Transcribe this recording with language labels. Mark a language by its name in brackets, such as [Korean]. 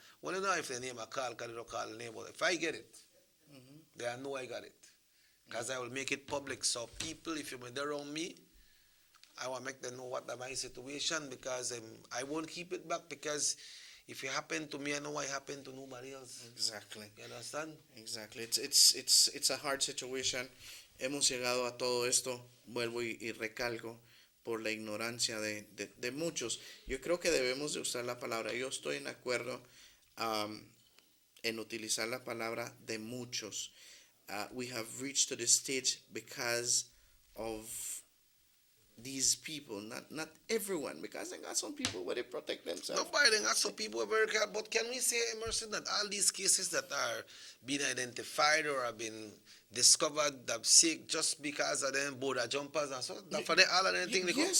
[English] Well, you know if the name a call, because they don't call the name. But if I get it, they know I got it. Because I will make it public. So people, if you're there around me, I want to make them know what my situation, because I won't keep it back, because if it happened to me, I know what happened to nobody else. Exactly. You understand? Exactly. It's a hard situation. [Spanish] Hemos llegado a todo esto, vuelvo y recalco, por la ignorancia de muchos. Yo creo que debemos de usar la palabra, yo estoy en acuerdo en utilizar la palabra de muchos. [English] We have reached to this stage because of these people, not everyone, because they got some people where they protect themselves. Nobody, they got some people who are very careful. But can we say, Emerson, that all these cases that are being identified or have been discovered that sick just because of them border jumpers and so, that for them all of them thing they go?